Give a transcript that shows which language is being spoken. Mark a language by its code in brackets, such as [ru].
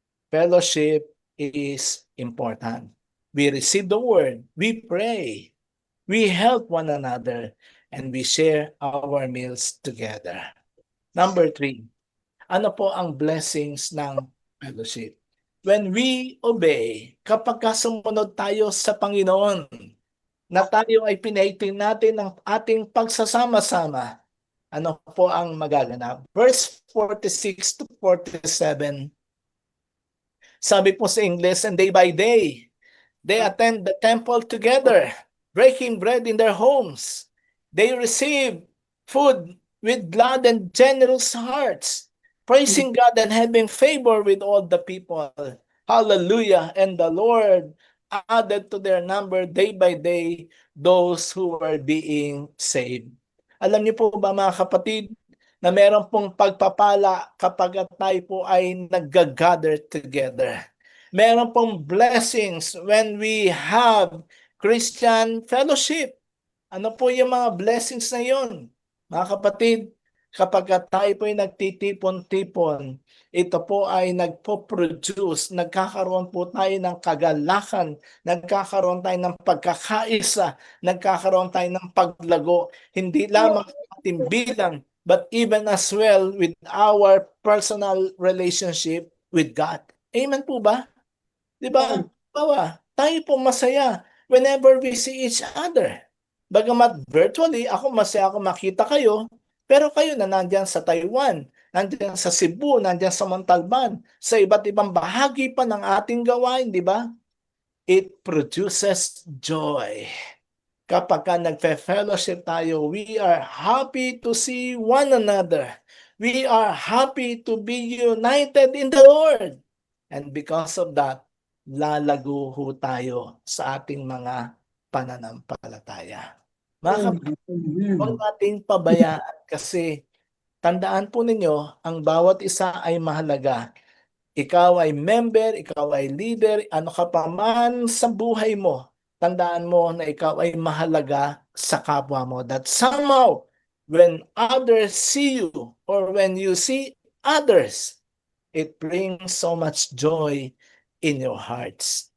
[en] Fellowship is important. We receive the word, we pray, we help one another, and we share our meals together. [tl] Number 3, ano po ang blessings ng fellowship? [en] When we obey, [tl] kapag sumunod tayo sa Panginoon, na tayo ay pinaitin natin ang ating pagsasama-sama, ano po ang magaganap? [en] Verse 46 to 47, [tl] sabi po sa [en] English, and day by day, they attend the temple together, breaking bread in their homes. They receive food with glad and generous hearts, praising God and having favor with all the people. Hallelujah. And the Lord added to their number day by day those who were being saved. [tl] Alam niyo po ba mga kapatid, na meron pong pagpapala kapag tayo po ay nag-gather together. Meron pong [en] blessings when we have Christian fellowship. [tl] Ano po yung mga blessings na yun? Mga kapatid, kapag tayo po ay nagtitipon-tipon, ito po ay nagpo-produce, nagkakaroon po tayo ng kagalakan, nagkakaroon tayo ng pagkakaisa, nagkakaroon tayo ng paglago, hindi lamang sa ating bilang, [en] but even as well with our personal relationship with God. [tl] Amen po ba? Di ba? Bawa, tayo po masaya [en] whenever we see each other. [tl] Bagamat virtually, ako masaya ako makita kayo, pero kayo na nandyan sa Taiwan. nandiyan sa Cebu, nandiyan sa Montalban, sa iba't ibang bahagi pa ng ating gawain, di ba? [en] It produces joy. [tl] Kapag ka nagfe-fellowship tayo, [en] we are happy to see one another. We are happy to be united in the Lord. And because of that, [tl] lalago ho tayo sa ating mga pananampalataya. Mga kapatid, huwag Amen. nating pabayaan kasi tandaan po ninyo, ang bawat isa ay mahalaga. Ikaw ay member, ikaw ay leader, ano ka pa man sa buhay mo, tandaan mo na ikaw ay mahalaga sa kapwa mo. [en] That somehow, when others see you or when you see others, it brings so much joy in your hearts.